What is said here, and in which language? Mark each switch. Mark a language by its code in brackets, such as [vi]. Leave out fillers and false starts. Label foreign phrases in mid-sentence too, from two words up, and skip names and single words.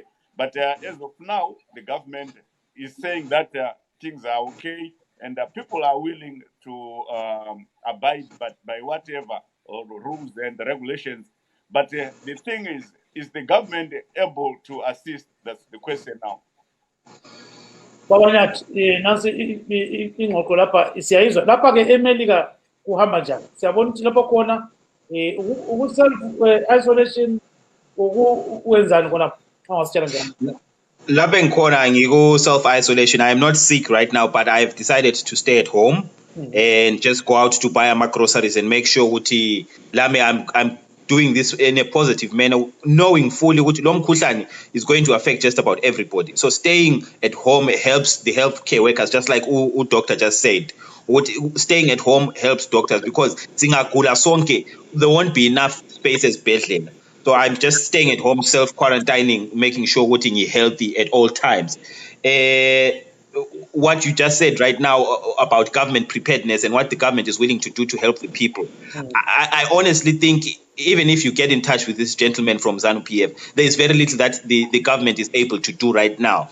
[en] But as of now, the government is saying that things are okay and people are willing to abide by whatever rules and regulations. But the thing is the government able to assist? That's the question now. [nd] Baba Nyathi, nansi ingxoxo lapha siyayizwa. Lapha ke eMelika kuhamba njani? Siyabona ukuthi lapho khona [en] self isolation [nd] ukwenzani khona angasitshela njani? Lapha ngikhona ngiku [en] self isolation. I am not sick right now, but I have decided to stay at home and just go out to buy my groceries and make sure ukuthi I'm doing this in a positive manner, knowing fully what [nd] lo mkhuhlane [en] is going to affect just about everybody. So staying at home helps the healthcare workers, just like what doctor just said. Staying at home helps doctors because [nd] singagula sonke, [en] there won't be enough spaces bedleng. So I'm just staying at home, self-quarantining, making sure we're healthy at all times. What you just said right now about government preparedness and what the government is willing to do to help the people. I honestly think even if you get in touch with this gentleman from ZANU-PF, there is very little that the government is able to do right now.